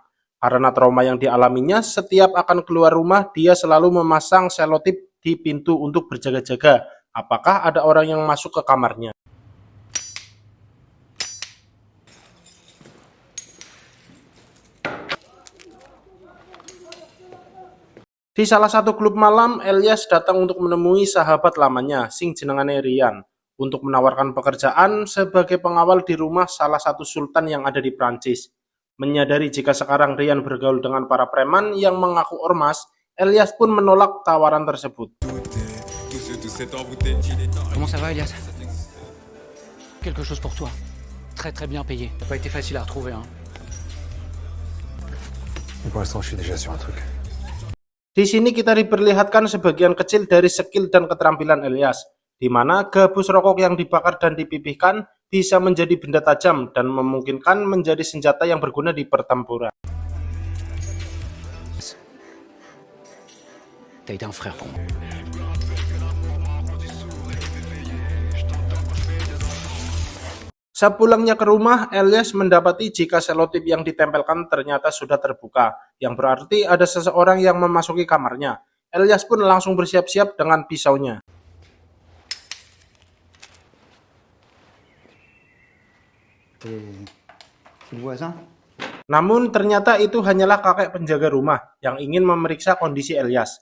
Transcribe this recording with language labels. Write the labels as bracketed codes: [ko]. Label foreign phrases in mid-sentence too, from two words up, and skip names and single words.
[id] Karena trauma yang dialaminya, setiap akan keluar rumah dia selalu memasang selotip di pintu untuk berjaga-jaga apakah ada orang yang masuk ke kamarnya. Di salah satu klub malam, Elias datang untuk menemui sahabat lamanya, [jv] sing jenengane Rian, [id] untuk menawarkan pekerjaan sebagai pengawal di rumah salah satu sultan yang ada di Prancis. Menyadari jika sekarang Rian bergaul dengan para preman yang mengaku ormas, Elias pun menolak tawaran tersebut. [fr] Comment ça va, Elias? Quelque chose pour toi. Très bien payé. Ça n'a pas été facile à retrouver, hein. Pour l'instant, je suis déjà sur un truc. [id] Di sini kita diperlihatkan sebagian kecil dari skill dan keterampilan Elias, di mana gabus rokok yang dibakar dan dipipihkan bisa menjadi benda tajam dan memungkinkan menjadi senjata yang berguna di pertempuran. [fr] T'as été un frère pour moi. [id] Sepulangnya ke rumah, Elias mendapati jika selotip yang ditempelkan ternyata sudah terbuka, yang berarti ada seseorang yang memasuki kamarnya. Elias pun langsung bersiap-siap dengan pisaunya. Namun ternyata itu hanyalah kakek penjaga rumah yang ingin memeriksa kondisi Elias.